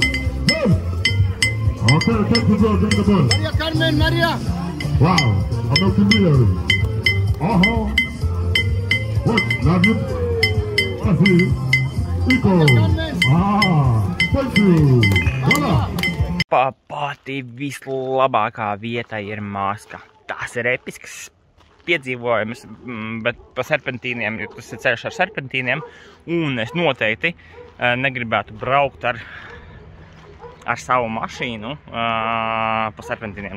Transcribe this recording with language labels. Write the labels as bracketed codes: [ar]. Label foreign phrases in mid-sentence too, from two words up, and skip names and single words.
[en] Okay, take the ball, bring the ball. Maria Carmen, Maria. Wow, I'm not familiar. What? Love you. Iko. Thank you. Voila. [lv] Pati vislabākā vieta ir Maska. Tas ir episks piedzīvojums, bet pa serpentīniem, jo tas ir ceļš ar serpentīniem, un es noteikti negribētu braukt ar savu mašīnu pa serpentīniem.